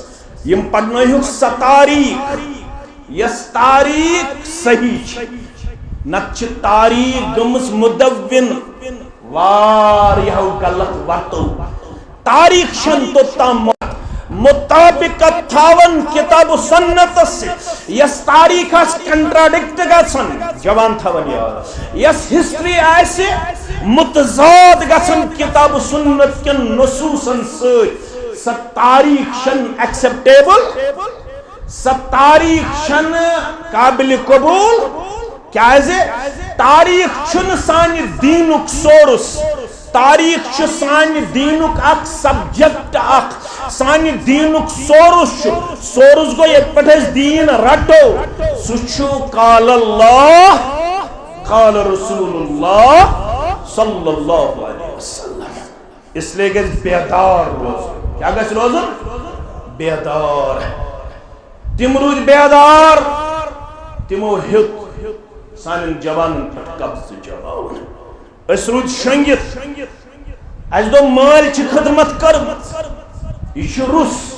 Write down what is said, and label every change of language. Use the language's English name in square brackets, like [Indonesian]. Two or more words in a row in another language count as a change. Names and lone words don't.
[Kashmiri] یم پرنٲیہُکھ سۄ تاریخ یس تاریخ صحیح چھِ نتہٕ چھِ تاریخ گٔمٕژ مُدوِن واریاہو غلط وتو. تاریخ چھن توٚتام مطابقت تھاون کتاب و سنت سے یس تاریخ کنٹراڈکٹ گژھن جوان تھاون یاد یس ہسٹری آسہِ متضاد گژھن کتاب و سنت کن نصوصن سۭتۍ سۄ تاریخ چھن ایکسپٹیبل سب تاریخ چھن قابل قبول کیازِ تاریخ چھن سانہِ دینُک سورس تاریخ چھ سانہِ دینُک اکھ سبجیکٹ اکھ سانہِ دینُک سورس گو یت پٮ۪ٹھ أسۍ دین رٹو سُہ چھُ [Arabic] قال اللہ قال رسول اللہ صلی اللہ علیہ وسلم [Urdu] اس لیے [Kashmiri] گژھِ بیدار روزُن کیا گژھِ روزُن بیدار تم روٗدۍ بیدار تمو ہیوٚت سانٮ۪ن جوانن پٮ۪ٹھ قبضہٕ جماوُن أسۍ روٗدۍ شۄنٛگِتھ اَسہِ دوٚپ مٲلۍ چھِ خدمت کٔرمٕژ یہِ چھُ روٚس